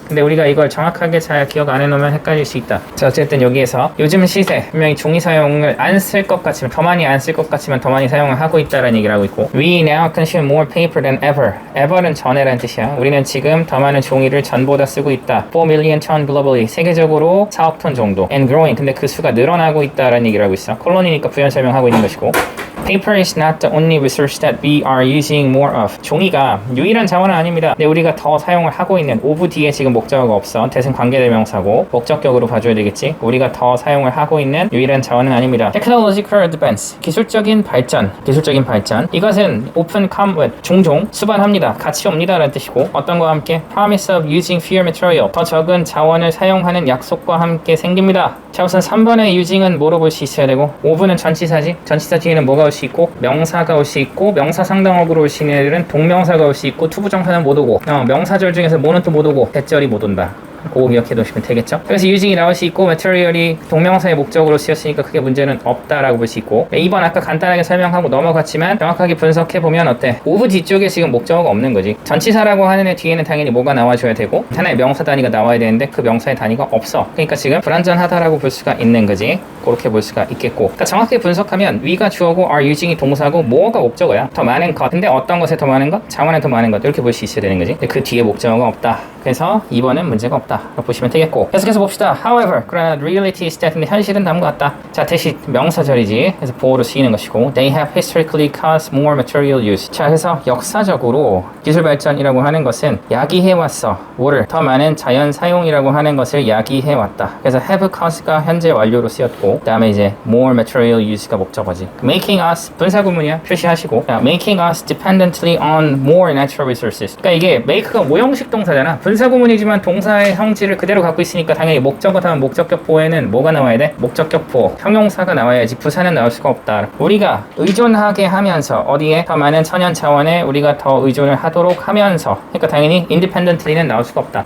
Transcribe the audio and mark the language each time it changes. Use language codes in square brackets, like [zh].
[ko] 근데 우리가 이걸 정확하게 잘 기억 안 해놓으면 헷갈릴 수 있다. 자, 어쨌든 여기에서 요즘 시세 분명히 종이 사용을 안 쓸 것 같지만 더 많이 안 쓸 것 같지만 더 많이 사용을 하고 있다 라는 얘기를 하고 있고 [en] We now consume more paper than ever. [ko] ever는 전에라는 뜻이야. 우리는 지금 더 많은 종이를 전보다 쓰고 있다. [en] 4 million ton globally. [ko] 세계적으로 4억 톤 정도. [en] And growing. [ko] 근데 그 수가 늘어나고 있다라는 얘기를 하고 있어. 콜론이니까 부연 설명하고 있는 것이고 [en] Paper is not the only resource that we are using more of. [ko] 종이가 유일한 자원은 아닙니다. 근데 우리가 더 사용을 하고 있는 오브 뒤에 지금 목적어가 없어. 대신 관계대명사고 목적격으로 봐줘야 되겠지. 우리가 더 사용을 하고 있는 유일한 자원은 아닙니다. [en] Technological advance. [ko] 기술적인 발전. 이것은 [en] often come with. [ko] 종종 수반합니다. 같이 옵니다 라는 뜻이고 어떤 거와 함께 [en] promise of using fewer material. [ko] 더 적은 자원을 사용하는 약속과 함께 생깁니다. 자, 우선 3번의 using은 뭐로 볼 수 있어야 되고 5번은 전치사지. 전치사 뒤에는 뭐가 올 수 있고 명사가 올 수 있고 명사 상당어구로 올 수 있는 애들은 동명사가 올 수 있고 투부정사는 못 오고 명사절 중에서 뭐는 또 못 오고 대절이 못 온다. 그거 기억해 두시면 되겠죠. 그래서 using이 나올 수 있고 material이 동명사의 목적으로 쓰였으니까 크게 문제는 없다라고 볼 수 있고 2번 아까 간단하게 설명하고 넘어갔지만 정확하게 분석해 보면 어때? of 뒤쪽에 지금 목적어가 없는 거지. 전치사라고 하는 애 뒤에는 당연히 뭐가 나와줘야 되고 하나의 명사 단위가 나와야 되는데 그 명사의 단위가 없어. 그러니까 지금 불완전하다라고 볼 수가 있는 거지. 그렇게 볼 수가 있겠고 그러니까 정확하게 분석하면 we가 주어고 are using이 동사고 more가 목적어야. 더 많은 것. 근데 어떤 것에 더 많은 것? 자원에 더 많은 것. 이렇게 볼 수 있어야 되는 거지. 근데 그 뒤에 목적어가 없다. 그래서 2번은 문제가 없다. 보시면 되겠고 계속해서 봅시다. However, 그러나 [en] reality is that [ko] 현실은 다음과 같다. 자, 대신 명사절이지. 그래서 보호로 쓰이는 것이고 [en] They have historically caused more material use. [ko] 자, 그래서 역사적으로 기술 발전이라고 하는 것은 야기해왔어. 뭐를? 더 많은 자연 사용이라고 하는 것을 야기해왔다. 그래서 have cause가 현재 완료로 쓰였고 그 다음에 이제 more material use가 목적어지. [en] Making us [ko] 분사구문이야. 표시하시고 자, [en] making us dependently on more natural resources. [ko] 그러니까 이게 make가 모형식 동사잖아. 분사구문이지만 동사의 성질을 그대로 갖고 있으니까 당연히 목적어 다음 목적격 보에는 뭐가 나와야 돼? 목적격 보 형용사가 나와야지 부사는 나올 수가 없다. 우리가 의존하게 하면서 어디에? 더 많은 천연 자원에 우리가 더 의존을 하도록 하면서 그러니까 당연히 independently는 나올 수가 없다.